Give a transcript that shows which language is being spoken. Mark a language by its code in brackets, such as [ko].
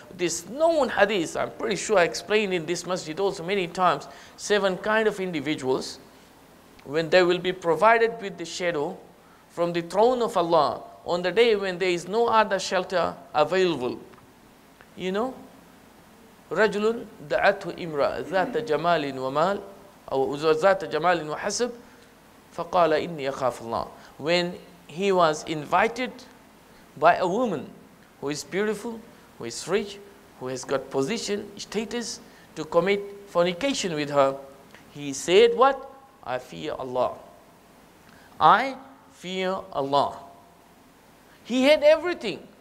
[en] This known hadith, I'm pretty sure I explained in this masjid also many times, 7 kind of individuals, when they will be provided with the shadow from the throne of Allah on the day when there is no other shelter available. [ar] رجل دعته امرأة ذات جمال ومال أو ذات جمال وحسب فقال إني أخاف الله. [en] When he was invited by a woman who is beautiful, who is rich, who has got position, status, to commit fornication with her, he said what? I fear Allah. I fear Allah. He had everything.